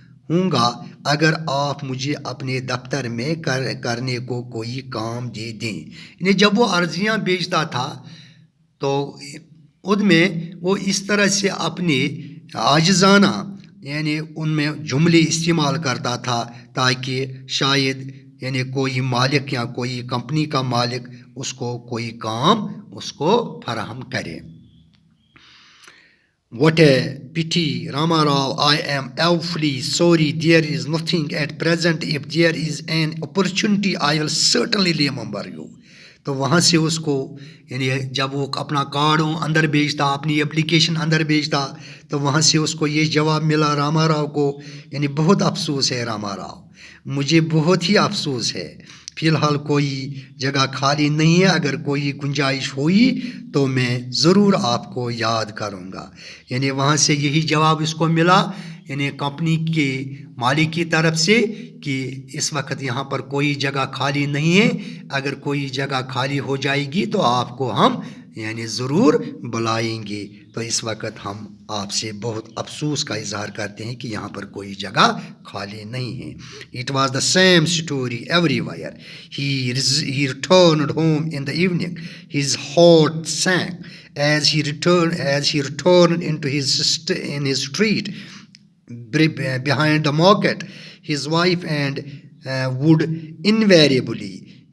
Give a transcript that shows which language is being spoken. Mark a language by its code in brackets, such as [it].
[ur] ہوں گا اگر آپ مجھے اپنے دفتر میں کرنے کو کوئی کام دے دیں۔ یعنی جب وہ عرضیاں بیچتا تھا تو ان میں وہ اس طرح سے اپنے عاجزانہ ان میں جملے استعمال کرتا تھا تاکہ شاید کوئی مالک یا کوئی کمپنی کا مالک اس کو کوئی کام اس کو فراہم کرے۔ [en] What a pity, Rama Rao. I am awfully sorry. There is nothing at present. If there is an opportunity, I will certainly remember you. [ur] تو وہاں سے اس کو جب وہ اپنا کارڈ اندر بیچتا، اپنی اپلیکیشن اندر بیچتا، تو وہاں سے اس کو یہ جواب ملا راما راؤ کو، بہت افسوس ہے راما راؤ، مجھے بہت ہی افسوس ہے، فی الحال کوئی جگہ خالی نہیں ہے، اگر کوئی گنجائش ہوئی تو میں ضرور آپ کو یاد کروں گا۔ وہاں سے یہی جواب اس کو ملا کمپنی کے مالک کی طرف سے کہ اس وقت یہاں پر کوئی جگہ خالی نہیں ہے، اگر کوئی جگہ خالی ہو جائے گی تو آپ کو ہم ضرور بلائیں گے۔ تو اس وقت ہم آپ سے بہت افسوس کا اظہار کرتے ہیں کہ یہاں پر کوئی جگہ خالی نہیں ہے۔ [en] It was the same story everywhere. He returned home in the evening. His heart sank as he returned into his street behind the market. His wife would invariably